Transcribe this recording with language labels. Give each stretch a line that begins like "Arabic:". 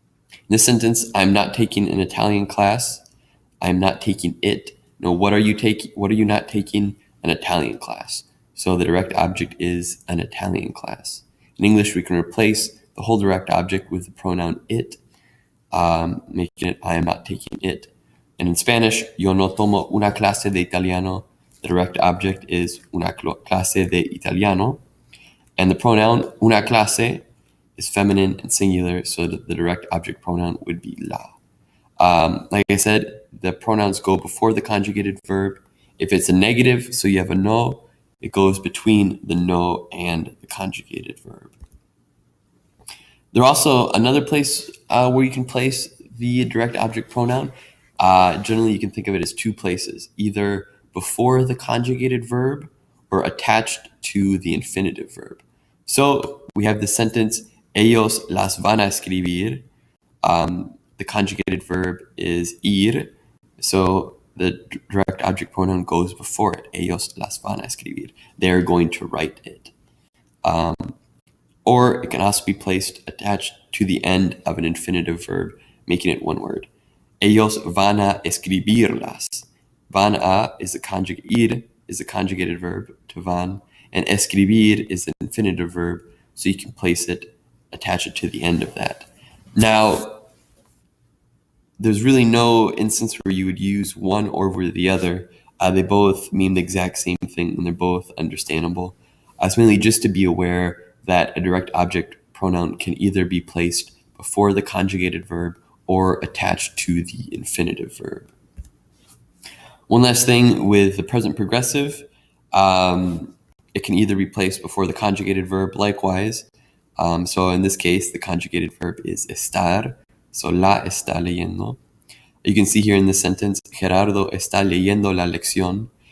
English: In this sentence, I'm not taking an Italian class. I'm not taking it. No, what are you taking? What are you not taking? An Italian class. So the direct object is an Italian class. In English, we can replace the whole direct object with the pronoun it, making it I am not taking it. And in Spanish, yo no tomo una clase de italiano. The direct object is una clase de italiano. And the pronoun una clase is feminine and singular, so the direct object pronoun would be la. Like I said, the pronouns go before the conjugated verb. If it's a negative, so you have a no, it goes between the no and the conjugated verb. There's also another place where you can place the direct object pronoun. Generally, you can think of it as two places, either before the conjugated verb or attached to the infinitive verb. So we have the sentence, ellos las van a escribir. The conjugated verb is ir, so the direct object pronoun goes before it.
Spanish: Ellos las van a escribir.
English: They're going to write it. Or it can also be placed attached to the end of an infinitive verb, making it one word.
Spanish: Ellos van a escribirlas.
English: Van a is the ir is the conjugated verb to van, and escribir is the infinitive verb, so you can place it, attach it to the end of that. Now, there's really no instance where you would use one over the other. They both mean the exact same thing, and they're both understandable. It's mainly just to be aware that a direct object pronoun can either be placed before the conjugated verb or attached to the infinitive verb. One last thing with the present progressive, it can either be placed before the conjugated verb likewise. So in this case, the conjugated verb is estar. So la está leyendo. You can see here in this sentence, Gerardo está leyendo la lección.